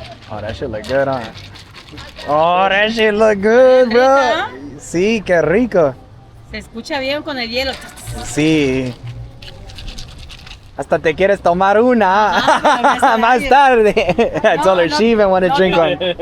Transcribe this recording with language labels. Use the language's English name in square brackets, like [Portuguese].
[English] Oh, that shit look good, huh? Oh, that shit look good, bro. [Spanish] Sí, qué rico. Se escucha bien con el hielo. Sí. Hasta te quieres tomar una Ajá, más tarde. [English] I told her she even want to drink one.